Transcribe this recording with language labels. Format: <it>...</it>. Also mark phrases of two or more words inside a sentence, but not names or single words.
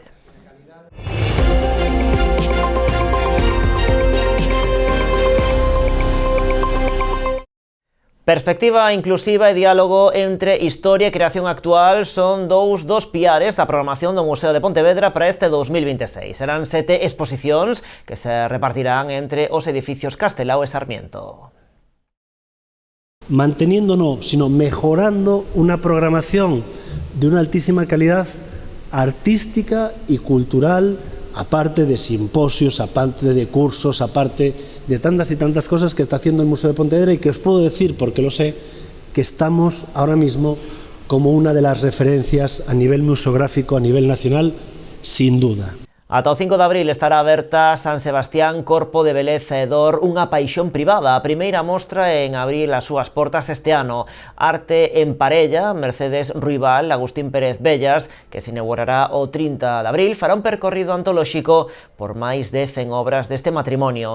<gl>Perspectiva inclusiva e diálogo entre historia e creación actual son dous dos piares da programación do Museo de Pontevedra para este 2026. Serán 7 exposicións que se repartirán entre os edificios Castelao e Sarmiento.</gl> <es>Manteniendo no, sino mejorando una programación de una altísima calidad artística y cultural, aparte de simposios, aparte de cursos, aparte de tantas y tantas cosas que está haciendo el Museo de Pontevedra, y que os puedo decir, porque lo sé, que estamos ahora mismo como una de las referencias a nivel museográfico, a nivel nacional, sin duda.</es> <gl>Ata o 5 de abril estará aberta San Sebastián, Corpo de Beleza e Dor, unha paixón privada. A primeira mostra en abrir as súas portas este ano. Arte en parella, Mercedes Ruibal, Agustín Pérez Bellas, que se inaugurará o 30 de abril, fará un percorrido antolóxico por máis de 100 obras deste matrimonio.</gl>